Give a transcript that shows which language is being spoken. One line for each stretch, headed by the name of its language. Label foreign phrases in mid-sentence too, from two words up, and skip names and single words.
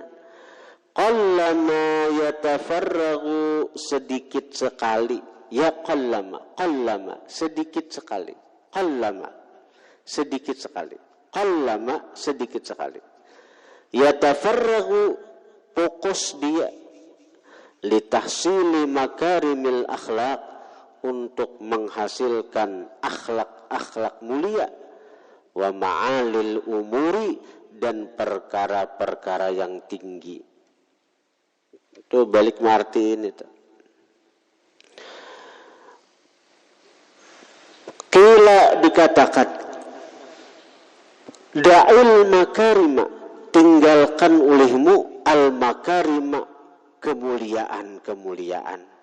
Arabic: قلما يتفرغ,
Indonesian: sedikit sekali.
Arabic: يا قلما,
Indonesian: sedikit sekali. Qallama, sedikit sekali. Qallama, sedikit sekali. Yatafarraghu, fokus dia.
Arabic: لتحصيل مكارم الأخلاق,
Indonesian: untuk menghasilkan akhlak-akhlak mulia.
Arabic: ومعالي الأمور,
Indonesian: dan perkara-perkara yang tinggi.
Banjar: Itu balik martiin itu.
Indonesian: Qila, dikatakan,
Arabic: دع المكارم,
Indonesian: tinggalkan olehmu
Arabic: المكارم,
Indonesian: kemuliaan-kemuliaan.